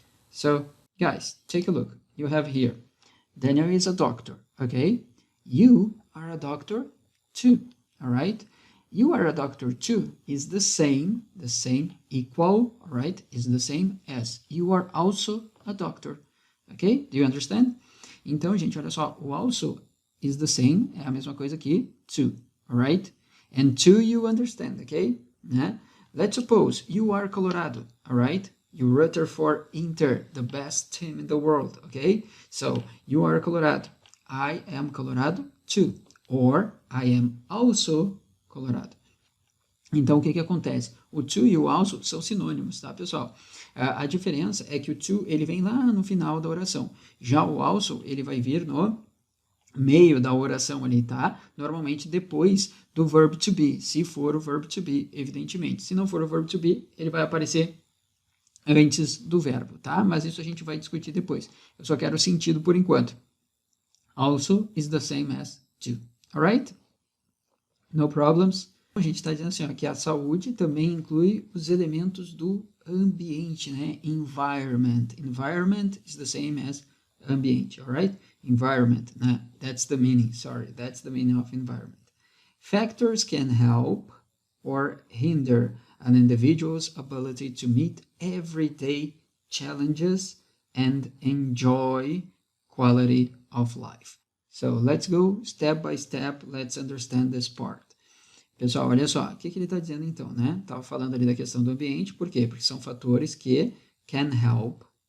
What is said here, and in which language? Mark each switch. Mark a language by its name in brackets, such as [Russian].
[English] So, guys, take a look. You have here, Daniel is a doctor. Okay? You are a doctor too. All right? You are a doctor too is the same, equal, all right, is the same as you are also a doctor. Ok? Do you understand? [Portuguese] Então, gente, olha só, o also [English] is the same, [Portuguese] é a mesma coisa que to, all right? [English] And to you understand, ok? Né? Let's suppose you are Colorado, all right? You root for Inter, the best team in the world, ok? So, you are Colorado. I am Colorado too. Or, I am also Colorado. [Portuguese] Então, o que acontece? O to e o also são sinônimos, tá, pessoal? A diferença é que o to, ele vem lá no final da oração. Já o also, ele vai vir no meio da oração ali, tá? Normalmente depois do verb to be, se for o verb to be, evidentemente. Se não for o verb to be, ele vai aparecer antes do verbo, tá? Mas isso a gente vai discutir depois. Eu só quero o sentido por enquanto. [English] Also is the same as to. Alright? No problems. [Portuguese] A gente está dizendo assim, ó, que a saúde também inclui os elementos do ambiente, né? [English] Environment. Environment is the same as ambiente, alright? Environment, né? That's the meaning, sorry. That's the meaning of environment. Factors can help or hinder an individual's ability to meet everyday challenges and enjoy quality of life. So let's go step by step. Let's understand this part. [Portuguese] Pessoal, olha só, o que ele está dizendo então, né? Estava falando ali da questão do ambiente, por quê? Porque são fatores que [English] can help.